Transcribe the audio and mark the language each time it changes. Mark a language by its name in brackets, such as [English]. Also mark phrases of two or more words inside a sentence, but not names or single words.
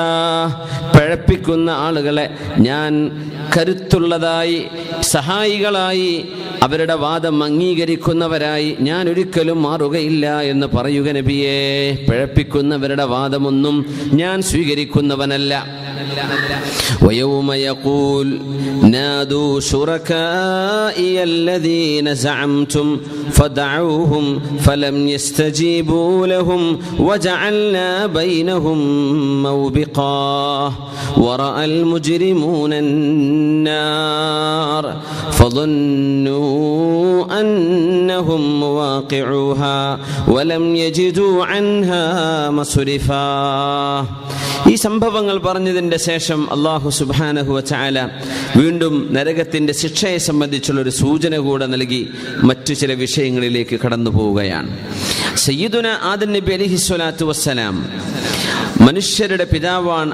[Malayalam] പഴപ്പിക്കുന്ന ആളുകളെ ഞാൻ കരുത്തുള്ളതായി സഹായികളായി അവരുടെ വാദം അംഗീകരിക്കുന്നവരായി ഞാൻ ഒരിക്കലും മാറുകയില്ല എന്ന് പറയുക നബിയേ. പഴപ്പിക്കുന്നവരുടെ വാദമൊന്നും ഞാൻ സ്വീകരിക്കുന്നവനല്ല. [Arabic] ويوم يقول نادوا شركائي الذين زعمتم فدعوهم فلم يستجيبوا لهم وجعلنا بينهم موبقا ورأى المجرمون النار فظنوا أنهم مواقعوها ولم يجدوا عنها مصرفا. [Malayalam] ഈ സംഭവങ്ങൾ പറഞ്ഞതിൻ്റെ ശേഷം [Arabic] الله سبحانه وتعالى [Malayalam] വീണ്ടും നരകത്തിൻ്റെ ശിക്ഷയെ സംബന്ധിച്ചുള്ളൊരു സൂചന കൂടെ നൽകി മറ്റു ചില വിഷയങ്ങളിലേക്ക് കടന്നു പോവുകയാണ്. സയ്യിദുന ആദം നബി [Arabic] عليه الصلاة والسلام [Malayalam] മനുഷ്യരുടെ പിതാവാണ്.